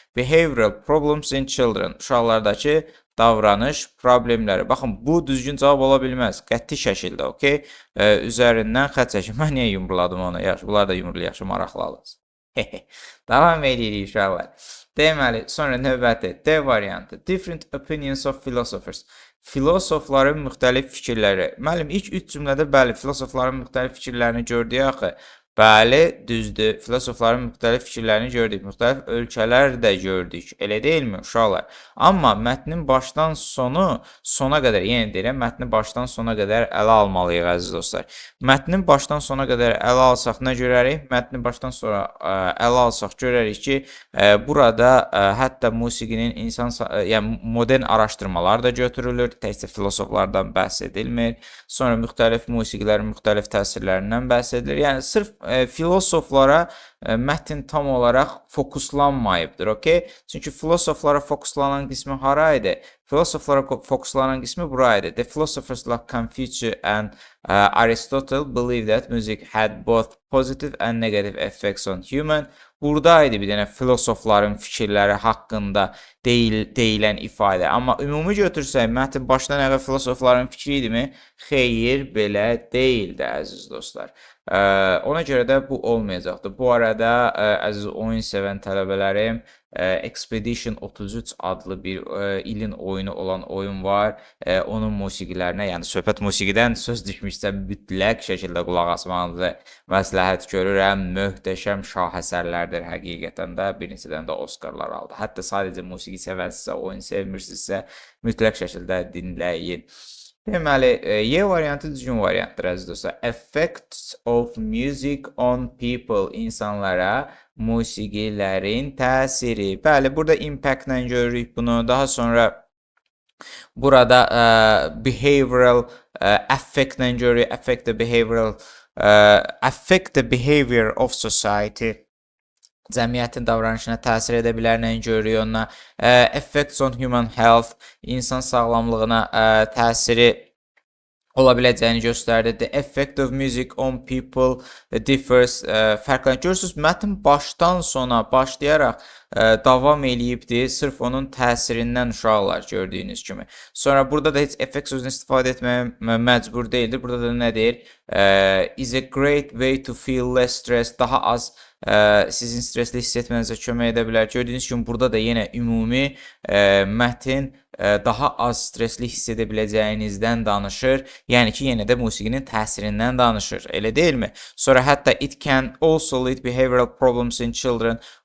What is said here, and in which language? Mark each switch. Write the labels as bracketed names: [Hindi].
[English] Behavioral problems in children, [Azerbaijani] uşaqlardakı davranış problemləri. Baxın, bu düzgün cavab ola bilməz. Qəti şəkildə, okey? Üzərindən xət çəkin. Mən niyə yumruladım onu? Yaxşı, bunlar da yumrulu, yaxşı, maraqlı alır. Davam edirik uşaqlar. Deməli, sonra növbəti D variantı. [English] Different opinions of philosophers. [Azerbaijani] Filosofların müxtəlif fikirləri. Müəllim, ilk 3 cümlədə bəli, filosofların müxtəlif fikirlərini gördük axı. Bəli, düzdür. Filosofların müxtəlif fikirlərini gördük. Müxtəlif ölkələr də gördük. Elə deyilmi, uşaqlar? Amma mətnin başdan sona qədər, yenə deyirəm, mətni başdan sona qədər ələ almalıyıq, əziz dostlar. Mətnin başdan sona qədər ələ alsaq nə görərik? Mətni başdan sonra ələ alsaq görərik ki, burada hətta musiqinin yəni modern araşdırmalar da götürülür. Təkcə filosoflardan bəhs edilmir. Sonra müxtəlif musiqilərin müxtəlif təsirlərindən bəhs edilir. Yəni sırf filosoflara mətn tam olaraq fokuslanmayıbdır, okey? Çünki filosoflara fokuslanan qismi hara idi? Filosoflara fokuslanan qismi bura idi. [English] The philosophers like Confucius and Aristotle believe that music had both positive and negative effects on human. [Azerbaijani] Buradaydı bir dənə filosofların fikirləri haqqında deyilən ifadə. Amma ümumi götürsək, mətn başdan ayağa filosofların fikri idimi? Xeyr, belə deyildi, əziz dostlar. Ona görə də bu olmayacaqdır. Bu arada, əziz oyun sevən tələbələrim, Expedition 33 adlı bir ilin oyunu olan oyun var. Onun musiqilərinə, yəni söhbət musiqidən söz düşmüşsə mütləq şəkildə qulaq asmanızı məsləhət görürəm. Möhtəşəm şahəsərlərdir həqiqətən də. Bir neçədən də Oscarlar aldı. Hətta sadəcə musiqi sevərsinizsə, oyun sevmirsinizsə, mütləq şəkildə dinləyin. Deməli, Y variantı düzgün variantdır, əziz dostlar. [English] Effects of music on people, [Azerbaijani] insanlara musiqilərin təsiri. Bəli, burada impact-lə görürük bunu. Daha sonra burada behavioral affect-lə görürük. [English] Affect the behavior of society. [Azerbaijani] Cəmiyyətin davranışına təsir edə bilərlə görürük onunla. [English] Effects on human health, [Azerbaijani] insan sağlamlığına təsiri ola biləcəyini göstərdi. [English] The effect of music on people differs. [Azerbaijani] Fərqlənir. Görürsünüz, mətn başdan sona başlayaraq davam eləyibdir. Sırf onun təsirindən uşaqlar gördüyünüz kimi. Sonra burada da heç effect sözünü istifadə etməyə məcbur deyildir. Burada da nə deyir? [English] Is a great way to feel less stress. [Azerbaijani] Daha az sizin stresli hiss etmənizə kömək edə bilər. Gördüyünüz kimi burada da yenə ümumi mətn daha az stresli hiss edə biləcəyinizdən danışır. Yəni ki, yenə də musiqinin təsirindən danışır. Elə deyilmi? Sonra hətta [English] it can also lead behavioral problems in children.